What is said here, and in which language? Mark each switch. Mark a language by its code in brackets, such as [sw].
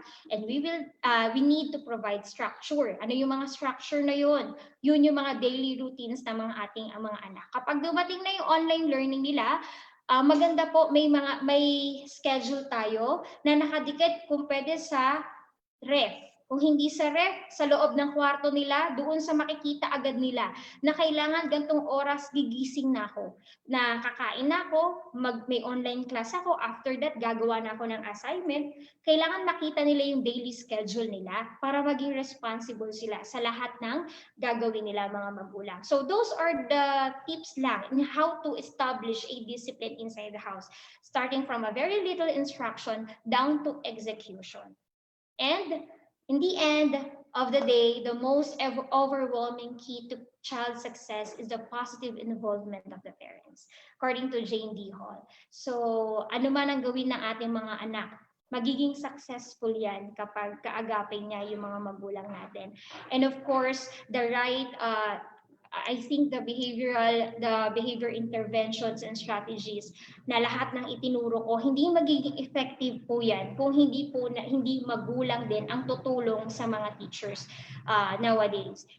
[en] And we need to provide structure. [tl] Ano yung mga structure na yun? Yun yung mga daily routines ng mga mga anak. Kapag dumating na yung online learning nila, maganda po may schedule tayo na nakadikit kung pwede sa ref. Kung hindi sa ref, sa loob ng kwarto nila, doon sa makikita agad nila na kailangan gantong oras gigising na ako. Na kakain na ako, may online class ako, after that gagawa na ako ng assignment. Kailangan makita nila yung daily schedule nila para maging responsible sila sa lahat ng gagawin nila mga magulang. [en] So those are the tips lang in how to establish a discipline inside the house, starting from a very little instruction down to execution. And in the end of the day, the most overwhelming key to child success is the positive involvement of the parents, according to Jane D. Hall. [tl] So, ano man ang gawin ng ating mga anak, magiging successful yan kapag kaagapin niya yung mga magulang natin. [en] And of course, the right I think the behavior interventions and strategies [tl] na lahat ng itinuro ko, hindi magiging effective po yan kung hindi magulang din ang tutulong sa mga teachers nowadays.